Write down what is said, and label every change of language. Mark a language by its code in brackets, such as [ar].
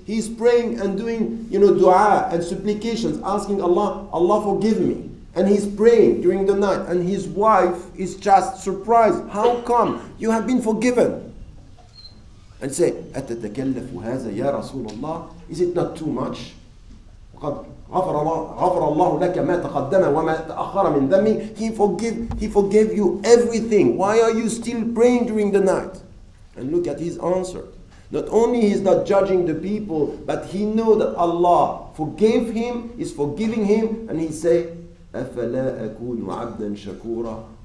[en] He's praying and doing, dua and supplications, asking Allah, Allah forgive me. And he's praying during the night, and his wife is just surprised. How come you have been forgiven? And say, [ar] أتتكلف هذا يا رسول الله? [en] Is it not too much? [ar] غفر الله لك ما تقدم وما تأخر من ذنبك. [en] He forgave you everything. Why are you still praying during the night? And look at his answer. Not only he's not judging the people, but he knows that Allah forgave him, is forgiving him, and he say, [ar] أفلا أكون عبدا شكورا?